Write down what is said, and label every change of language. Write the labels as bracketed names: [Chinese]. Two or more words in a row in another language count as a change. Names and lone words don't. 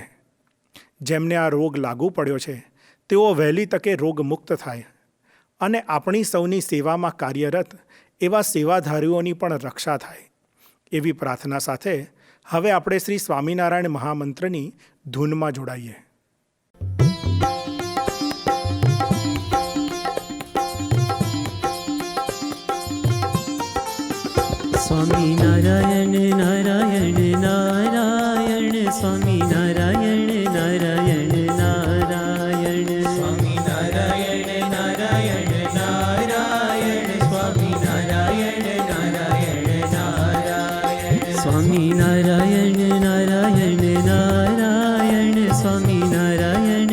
[Gujarati] જેમને આ રોગ લાગુ પડ્યો છે તેઓ વહેલી તકે રોગમુક્ત થાય અને આપણી સૌની સેવામાં કાર્યરત એવા સેવાધારીઓની પણ રક્ષા થાય. એવી પ્રાર્થના સાથે હવે આપણે શ્રી સ્વામિનારાયણ મહામંત્રની ધૂનમાં જોડાઈએ. स्वामी नारायण नारायण नारायण स्वामी नारायण नारायण नारायण स्वामी नारायण नारायण नारायण स्वामी नारायण नारायण नारायण स्वामी नारायण नारायण नारायण स्वामी नारायण